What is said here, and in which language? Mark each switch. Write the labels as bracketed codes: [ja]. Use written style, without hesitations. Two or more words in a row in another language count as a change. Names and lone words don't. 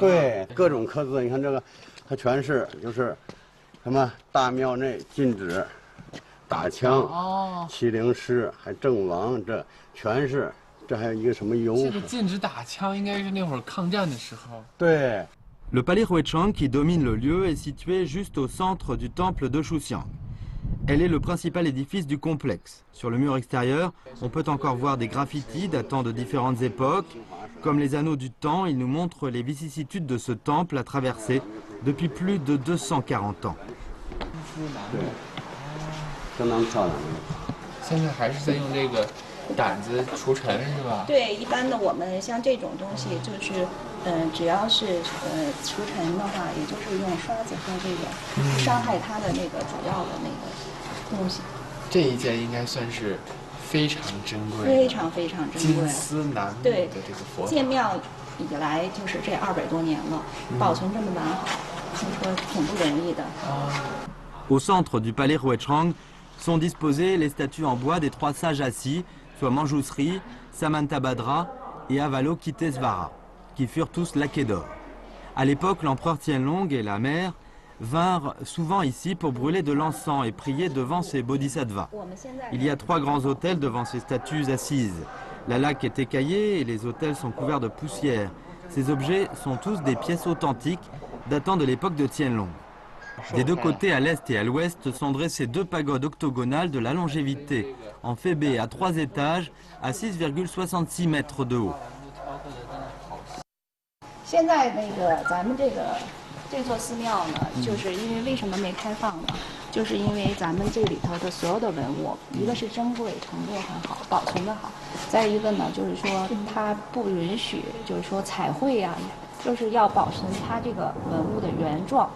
[zh] 对，各种刻字，你看这个，它全是就是什么大庙内禁止打枪，麒麟狮还阵亡，这全是，这还有一个什么油。这个禁止打枪应该是那会儿抗战的时候。对。 [fr] Le palais Huichang qui domine le lieu est situé juste au centre du temple de Shuxiang. Elle est le principal édifice du complexe. Sur le mur extérieur, on peut encore voir des graffitis datant de différentes époques. Comme les anneaux du temps, ils nous montrent les vicissitudes de ce temple à traverser depuis plus de 240 ans. [zh] 现在还是在用这个掸子除尘是吧？对，一般的我们像这种东西，就是只要是除尘的话，也就是用刷子和这个不伤害它的那个主要的那个东西。这一件应该算是非常珍贵，非常珍贵，金丝楠木的这个佛。建庙以来就是这200多年了，保存这么完好，所以说挺不容易的。 [fr] Au centre du palais Huichang sont disposées les statues en bois des 3 sages assis, soit Manjushri, Samantabhadra et Avalokitesvara, qui furent tous laqués d'or. À l'époque, l'empereur Qianlong et la mère vinrent souvent ici pour brûler de l'encens et prier devant ces bodhisattvas. Il y a 3 grands autels devant ces statues assises. La laque est écaillée et les autels sont couverts de poussière. Ces objets sont tous des pièces authentiques datant de l'époque de Qianlong. Des 2 côtés, à l'est et à l'ouest, sont dressées 2 pagodes octogonales de la longévité, en phébé à 3 étages, à 6,66 mètres de haut. [zh] 现在咱们这座寺庙呢，就是因为为什么没开放呢？就是因为咱们这里头的所有的文物，一个是珍贵，程度很好，保存的好；再一个呢，就是说它不允许，就是说彩绘啊， 就是要保存它这个文物的原状。